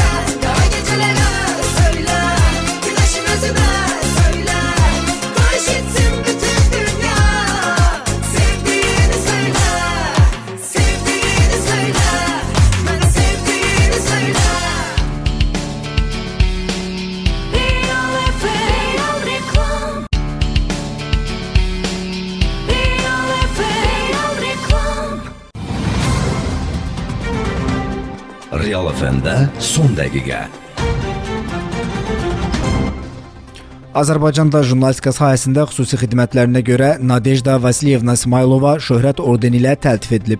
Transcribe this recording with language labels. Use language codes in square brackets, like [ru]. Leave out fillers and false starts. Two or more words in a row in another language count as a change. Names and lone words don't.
[tr] Kara gecelere söyle, güneşin özüne söyle. Koş etsin bütün dünya, sevdiğini söyle. Sevdiğini söyle, bana sevdiğini söyle. [az] Real FM reklam. Real FM reklam. Real FM'də son dəqiqə. Azərbaycanda jurnalistika sahəsində xüsusi xidmətlərinə görə Nadejda Vasilyevna İsmailova şöhrət ordeni ilə təltif edilib.